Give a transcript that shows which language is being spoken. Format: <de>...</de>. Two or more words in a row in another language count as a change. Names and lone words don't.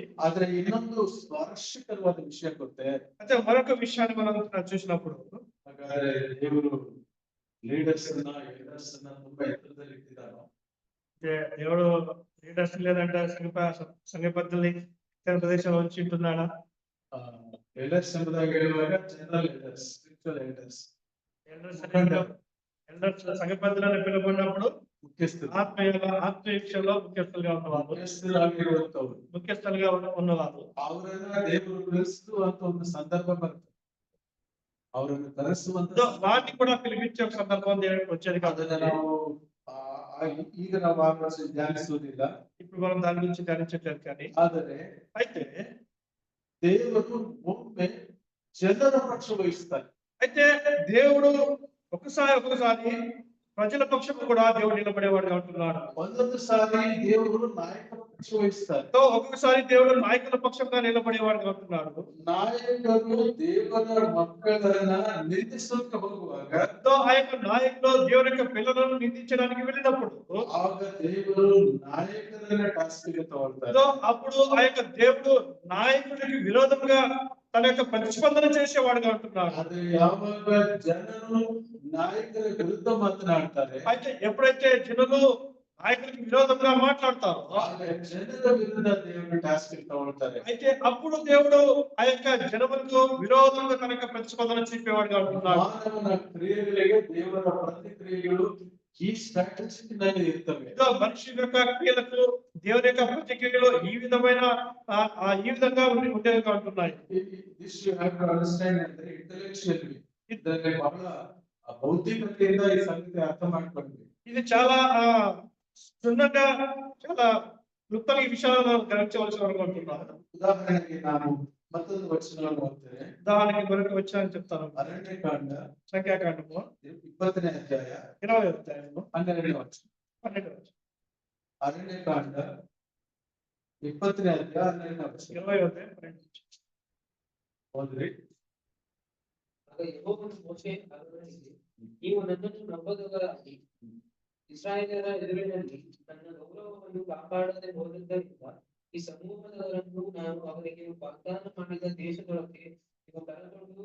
<kn>ಆದ್ರೆ ಇನ್ನೊಂದು ಸ್ಪರ್ಶಕರವಾದ ವಿಷಯ ಗೊತ್ತೇ,</kn> <te>అయితే మరొక విషయాన్ని మనం చూసినప్పుడు</te> <kn>ಹಾಗಾದ್ರೆ ದೇವರು ಲೀಡರ್ಸ್ ಅನ್ನ ಎಲ್ಡರ್ಸ್ ಅನ್ನ ತುಂಬಾ ಎತ್ತರದಲ್ಲಿ ಇಟ್ಟಿದ್ದಾರೋ,</kn> <te>దేవుడు లీడర్స్ లేదంటే సంఘ పెద్దల్ని ఇతర ప్రదేశంలో ఉంచి ఉంటున్నాడా?</te> <kn>ಎಲ್ಡರ್ಸ್ ಎಂಬುದಾಗಿ ಹೇಳುವಾಗ</kn> <en>general elders, spiritual elders,</en> <te>ఎల్డర్స్ సంఘ పెద్దలని పిలువబడినప్పుడు</te> <kn>ಮುಖ್ಯಸ್ಥರು,</kn> <te>ఆత్మీయ విషయంలో ముఖ్యస్థులుగా ఉన్నవారు,</te> <kn>ಮುಖ್ಯಸ್ಥರಾಗಿರುವಂತವ್ರು,</kn> <te>ముఖ్యస్థులుగా ఉన్నవారు.</te> <kn>ಅವರನ್ನ ದೇವರು ಕಳಿಸುವಂತ ಒಂದು ಸಂದರ್ಭ ಬರ್ತದೆ. ಅವರನ್ನು ಕರೆಸುವಂತ</kn> <te>వాటిని కూడా పిలిపించే ఒక సందర్భం దేవుడికి వచ్చేది కాదు.</te> <kn>ಅದನ್ನ ನಾವು ಈಗ ನಾವು ಆ ವರ್ಷ ಧ್ಯಾನಿಸುವುದಿಲ್ಲ,</kn> <te>ఇప్పుడు మనం దాని గురించి ధ్యానించట్లేదు. కానీ</te> <kn>ಆದರೆ</kn> <te>అయితే</te> <kn>ದೇವರು ಒಮ್ಮೆ ಜನರ ಪಕ್ಷ ವಹಿಸ್ತಾರೆ.</kn> <te>అయితే దేవుడు ఒక్కసారి ప్రజల పక్షం కూడా దేవుడు నిలబడేవాడుగా ఉంటున్నాడు.</te> <kn>ಒಂದೊಂದು ಸಾರಿ ದೇವರು ನಾಯಕ ಪಕ್ಷ ವಹಿಸ್ತಾರೆ.</kn> <te>ఒక్కొక్కసారి దేవుడు నాయకుల పక్షంగా నిలబడేవాడుగా ఉంటున్నాడు.</te> <kn>ನಾಯಕರು ದೇವರ ಮಕ್ಕಳನ್ನ ನಿಂದಿಸೋಕೆ ಹೋಗುವಾಗ,</kn> <te>ఆ యొక్క నాయకులు దేవుని యొక్క పిల్లలను నిందించడానికి వెళ్ళినప్పుడు</te> <kn>ಆಗ ದೇವರು ನಾಯಕರನ್ನ ಟಾಸ್ಕ್ಗೆ ತಗೊಳ್ತಾರೆ.</kn> <te>అప్పుడు ఆ యొక్క దేవుడు నాయకుడికి విరోధంగా తన యొక్క ప్రతిస్పందన చేసేవాడుగా ఉంటున్నాడు.</te> <kn>ಆದ್ರೆ ಯಾವಾಗ ಜನರು ನಾಯಕರ ವಿರುದ್ಧ ಮಾತನಾಡ್ತಾರೆ,</kn> <te>అయితే ఎప్పుడైతే జనులు నాయకుడికి విరోధంగా మాట్లాడతారో</te> <kn>ಆಗ ಜನರ ವಿರುದ್ಧ ದೇವರು ಟಾಸ್ಕ್ಗೆ ತಗೊಳ್ತಾರೆ.</kn> <te>అయితే అప్పుడు దేవుడు ఆ యొక్క జనములకు విరోధంగా తన యొక్క ప్రతిస్పందన చూపేవాడుగా ఉంటున్నాడు.</te> <kn>ಮಾನವನ ಕ್ರಿಯೆಗಳಿಗೆ ದೇವರ ಪ್ರತಿಕ್ರಿಯೆಗಳು ಈ ಸ್ಟ್ರಾಟಜಿಕ್ ನಲ್ಲಿ ಇರ್ತವೆ.</kn> <te>మనిషి యొక్క క్రియలకు దేవుని యొక్క ప్రతిక్రియలు ఈ విధంగా ఉండేవిగా ఉంటున్నాయి.</te> <en>This you have to understand</en> <kn>ಅಂದ್ರೆ intellectually ಇದರಲ್ಲಿ ಬಹಳ ಬೌದ್ಧಿಕತೆಯಿಂದ ಈ ಸಂಗತಿ ಅರ್ಥ ಮಾಡ್ಕೊಂಡ್ವಿ.</kn> <te>ఇది చాలా క్షుణ్ణంగా చాలా క్లుప్తంగా ఈ విషయాలను గ్రహించవలసిన వారు ఉంటున్నారు.</te> <kn>ಉದಾಹರಣೆಗೆ ನಾನು ಮತ್ತೊಂದು ವಚನವನ್ನು ಓದ್ತೇನೆ.</kn> <te>ఉదాహరణకి మరొక వచ్చానని చెప్తాను.</te> <kn>ಅರಣ್ಯಕಾಂಡ</kn> <te>సంఖ్యాకాండము</te> <kn>20ನೇ ಅಧ್ಯಾಯ</kn> <te>20వ అధ్యాయము</te> <kn>12ನೇ ವಚನ.</kn> <te>12వ వచనం.</te> <kn>ಅರಣ್ಯಕಾಂಡ 20ನೇ ಅಧ್ಯಾಯ 12ನೇ ವಚನ</kn> <te>20వ అధ్యాయం 12.</te> <kn>ಓದ್ರಿ. ಆಗ ಯೆಹೋವನು ಮೋಶೆ ಅರೊನನಿಗೆ, ನೀವು ನನ್ನನ್ನು ನಂಬದವರಾಗಿ ಇಸ್ರಾಯೇಲರ ಎದುರಿನಲ್ಲಿ ನನ್ನ ಗೌರವವನ್ನು ಕಾಪಾಡದೆ ಹೋದದ್ದರಿಂದ ಈ ಸಮೂಹದವರನ್ನು ನಾನು ಅವರಿಗೆ ವಾಗ್ದಾನ ಮಾಡಿದ ದೇಶದೊಳಗೆ ನೀವು ಕರೆಕೊಂಡು</kn>